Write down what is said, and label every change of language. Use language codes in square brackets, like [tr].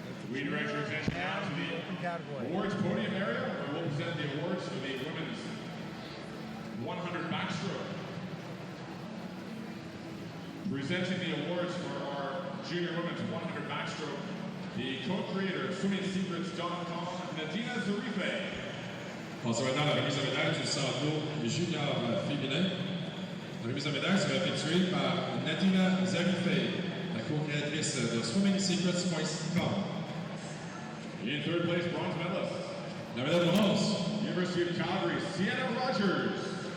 [en] We direct your attention now to the awards podium area, where we'll present the awards for the women's 100 backstroke. Presenting the awards for our junior women's 100 backstroke, the co-creator of swimming-secrets.com, Nadina Zarife. [fr] Passons maintenant à la remise de médaille du saut junior féminin. La remise de médaille sera effectuée par Nadina Zarife, la co-créatrice de swimming-secrets.com. [en] In third place, bronze medalist. [fr] La médaille de bronze. [en] University of Calgary, Sienna Rogers.